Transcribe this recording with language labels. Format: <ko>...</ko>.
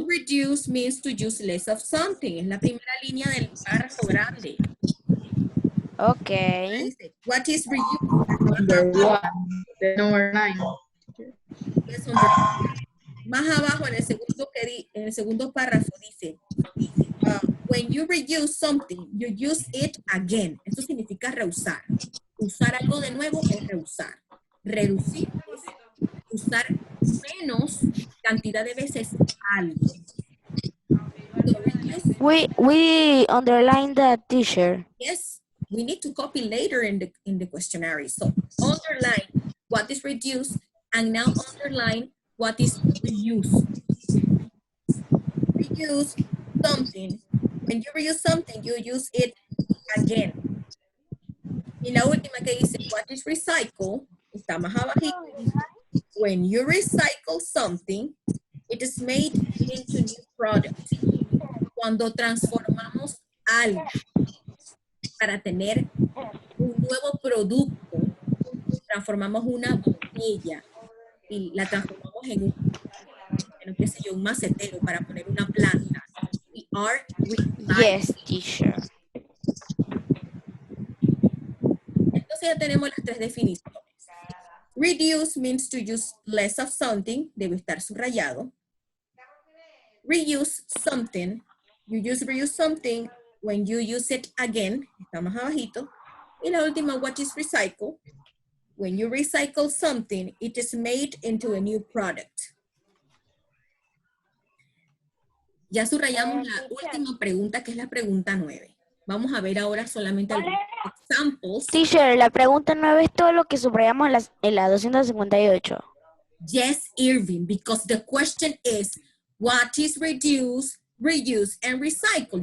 <en>Reduce means to use less of something.</en> <es>Es la primera línea del párrafo grande.</es> <en>Okay. What is reduce? Number 1, the number 9.</en> <es>Más abajo en el segundo párrafo dice,</es> <en>when you reuse something, you use it again.</en> <es>Esto significa reusar. Usar algo de nuevo es reusar. Reducir es usar menos cantidad de veces algo.</es> <en>So reduce, We underline that, teacher. yes, we need to copy later in the questionnaire. So underline what is reduced and now underline what is reused. Reuse something. When you reuse something, you use it again.</en> <es>Y la última que dice,</es> <en>what is recycle,</en> <es>está más abajito.</es> <en>When you recycle something, it is made into new product.</en> <es>Cuando transformamos algo para tener un nuevo producto, transformamos una botella y la transformamos en qué sé yo, un macetero para poner una planta.</es> <en>We are recycling. Yes, teacher.</en> <es>Entonces ya tenemos las tres definiciones.</es> <en>Reduce means to use less of something,</en> <es>debe estar subrayado.</es> <en>Reuse something, you reuse something when you use it again,</en> <es>está más abajito. Y la última,</es> <en>what is recycle? When you recycle something, it is made into a new product.</en> <es>Ya subrayamos la última pregunta, que es la pregunta 9. Vamos a ver ahora solamente algunos examples. Teacher, la pregunta 9 es todo lo que subrayamos en la 258.</es> <en>Yes, Irving, because the question is, what is reduce, reuse, and recycle?</en>